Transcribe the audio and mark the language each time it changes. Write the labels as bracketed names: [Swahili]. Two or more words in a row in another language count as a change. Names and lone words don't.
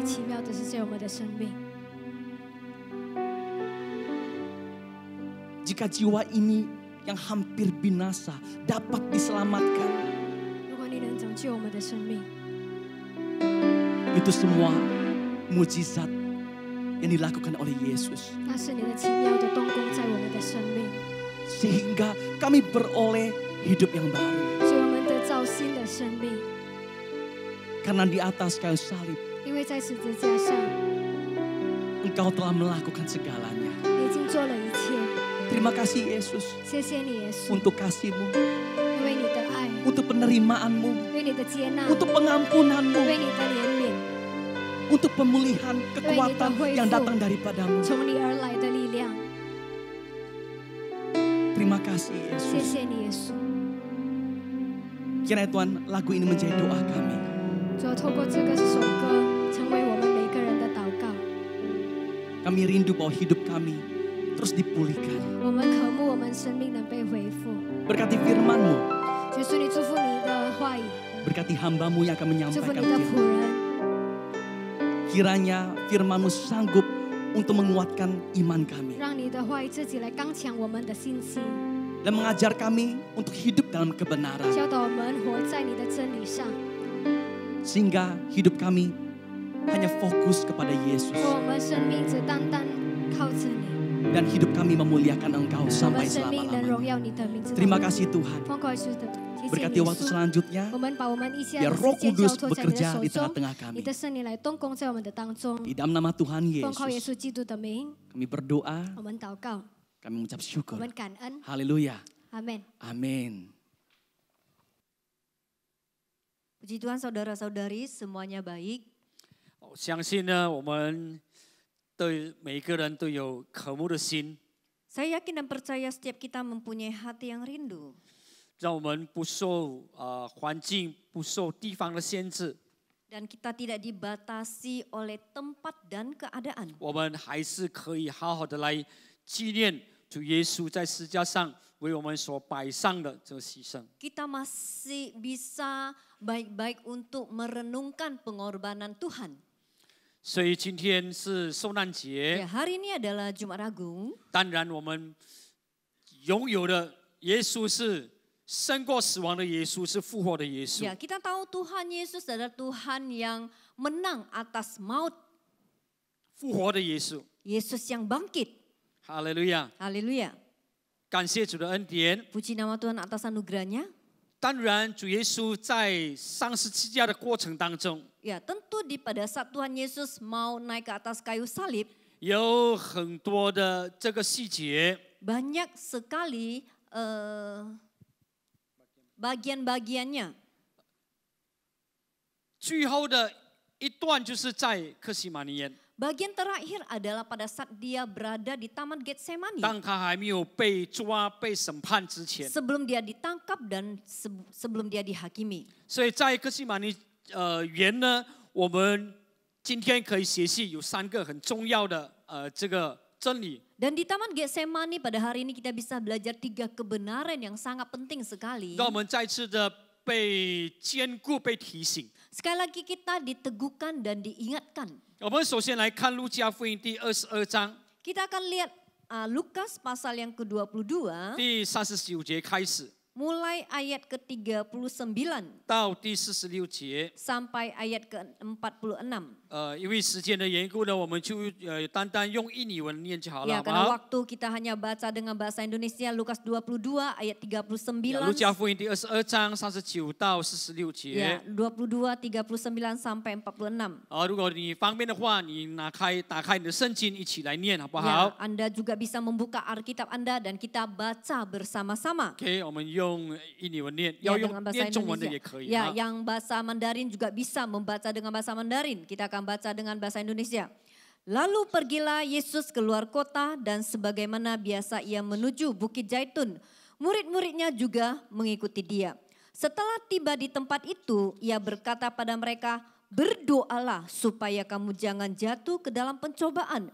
[Chinese] 是的，耶稣，你能够做一些奇妙的事在我们的生命。 [Indonesian] jika jiwa ini yang hampir binasa dapat diselamatkan. [Chinese] 如果你能拯救我们的生命， [Indonesian] Itu semua mujizat yang dilakukan oleh Yesus. [Chinese] 那是你的奇妙的动工在我们的生命， [Indonesian] Sehingga kami beroleh hidup yang baru. [Chinese] 所以我们得造新的生命。 [Indonesian] Karena di atas kayu salib, [Chinese] 因为在十字架上， [Indonesian] Engkau telah melakukan segalanya. [Chinese] 你已经做了一切。 [Indonesian] Terima kasih Yesus [Chinese] 谢谢你，耶稣， [Indonesian] untuk kasih-Mu, [Chinese] 因为你的爱， [Indonesian] untuk penerimaan-Mu, [Chinese] 因为你的接纳， [Indonesian] untuk pengampunan-Mu, [Chinese] 因为你的怜悯， [Indonesian] untuk pemulihan kekuatan yang datang daripadamu. [Chinese] 从你而来的力量。 [Indonesian] Terima kasih [Chinese] 谢 [Indonesian] Yesus. [Chinese] 谢你，耶稣。 [Indonesian] Kiranya Tuhan, lagu ini menjadi doa kami. [Chinese] 主要透过这个首歌，成为我们每个人的祷告。 [Indonesian] Kami rindu bahwa hidup kami terus dipulihkan. [Chinese] 我们渴慕我们生命能被恢复。 [Indonesian] Berkati firman-Mu, [Chinese] 耶稣，你祝福你的话语， [Indonesian] berkati hamba-Mu yang akan [Chinese] 祝福 [Indonesian] menyampaikan [Chinese] 你的仆 [Indonesian] firman. [Chinese] 人。 [Indonesian] Kiranya firman-Mu sanggup untuk menguatkan iman kami [Chinese] 让你的话语自己来刚强我们的信心， [Indonesian] dan mengajar kami untuk hidup dalam kebenaran [Chinese] 教导我们活在你的真理上， [Indonesian] sehingga hidup kami hanya fokus kepada Yesus [Chinese] 使我们生命只单单靠着你， [Indonesian] dan hidup kami memuliakan Engkau [Chinese] 我 [Indonesian] sampai [Chinese] 们生命能荣 [Indonesian] selama-lamanya. [Chinese] 耀你的名字。 [Indonesian] Terima kasih Tuhan. [Chinese] 奉靠耶稣的，谢谢 [Indonesian] Berkati [Chinese] 你，耶 [Indonesian] waktu [Chinese] 稣。 [Indonesian] selanjutnya [Chinese] 我们把我们一些 [Indonesian] biar [Chinese] 的 [Indonesian] Roh [Chinese] 时间交 [Indonesian] Kudus [Chinese] 托在你的 [Indonesian] bekerja [Chinese] 手 [Indonesian] di [Chinese] 中， [Indonesian] tengah-tengah [Chinese] 你 [Indonesian] kami. [Chinese] 的圣灵来动工在我们的当中。 [Indonesian] Di dalam nama Tuhan [Chinese] 奉靠耶 [Indonesian] Yesus [Chinese] 稣基督的名， [Indonesian] kami berdoa, [Chinese] 我们祷告， [Indonesian] kami mengucap [Chinese] 我 [Indonesian] syukur. [Chinese] 们感恩， [Indonesian] Haleluya. [Chinese] 阿门。 [Indonesian] Amin. Puji Tuhan saudara-saudari semuanya baik. [Chinese] 我相信呢，我们对每一个人都有渴慕的心， [Indonesian] Saya yakin dan percaya setiap kita mempunyai hati yang rindu. [Chinese] 让我们不受环境、不受地方的限制， [Indonesian] Dan kita tidak dibatasi oleh tempat dan keadaan. [Chinese] 我们还是可以好好的来纪念主耶稣在十字架上为我们所摆上的这个牺牲。 [Indonesian] Kita masih bisa baik-baik untuk merenungkan pengorbanan Tuhan. [Chinese] 所以今天是受难节， [Indonesian] Ya, hari ini adalah Jumat Agung. [Chinese] 当然我们拥有的耶稣是胜过死亡的耶稣，是复活的耶稣。 [Indonesian] Ya, kita tahu Tuhan Yesus adalah Tuhan yang menang atas maut. [Chinese] 复活的耶稣， [Indonesian] Yesus yang bangkit. [Chinese] 哈利路亚！ [Indonesian] Haleluya. [Chinese] 感谢主的恩典。 [Indonesian] Puji nama Tuhan atas anugerahnya. [Chinese] 当然，主耶稣在上十字架的过程当中， [Indonesian] Ya, tentu pada saat Tuhan Yesus mau naik ke atas kayu salib, [Chinese] 有很多的这个细节， [Indonesian] banyak sekali bagian-bagiannya. [Chinese] 最后的一段就是在客西马尼园， [Indonesian] Bagian terakhir adalah pada saat dia berada di Taman Getsemani. [Chinese] 当他还没有被抓、被审判之前， [Indonesian] Sebelum dia ditangkap dan sebelum dia dihakimi. [Chinese] 所以在客西马尼园呢，我们今天可以学习有3个很重要的这个真理。 [Indonesian] Dan di Taman Getsemani pada hari ini kita bisa belajar 3 kebenaran yang sangat penting sekali. [Chinese] 让我们再次的被坚固、被提醒。 [Indonesian] Sekali lagi kita diteguhkan dan diingatkan. [Chinese] 我们首先来看路加福音第22章 [Indonesian] Kita akan lihat Lukas pasal yang ke-22 [Chinese] 第39节开始 [Indonesian] mulai ayat ke-39 [Chinese] 到第46节。 [Indonesian] sampai ayat ke-46. [Chinese] 因为时间的缘故呢，我们就单单用印尼文念就好了， [Indonesian] Ya, [Chinese] 好不 [Indonesian] karena [Chinese] 好？ [Indonesian] waktu kita hanya baca dengan bahasa Indonesia Lukas 22 ayat 39. [Chinese] 路加福音第22章39到46节。 [Indonesian] Ya, 22 39 sampai 46. [Chinese] 如果你方便的话，你打开你的圣经，一起来念，好不 [Indonesian] Ya, [Chinese] 好 [Indonesian] Anda juga bisa membuka Alkitab Anda dan kita baca bersama-sama. [Chinese] ？OK， 我们用印尼文念，要 [Indonesian] Ya, [Chinese] 用 [Indonesian] dengan bahasa [Chinese] 念中文的 [Indonesian] Indonesia. [Chinese] 也可以。 [Indonesian] Ya, [Chinese] 好 [Indonesian] yang bahasa Mandarin juga bisa membaca dengan bahasa Mandarin. Kita akan baca dengan bahasa Indonesia. Lalu pergilah Yesus keluar kota dan sebagaimana biasa ia menuju Bukit Zaitun. Murid-muridnya juga mengikuti dia. Setelah tiba di tempat itu, ia berkata pada mereka, "Berdoalah supaya kamu jangan jatuh ke dalam pencobaan."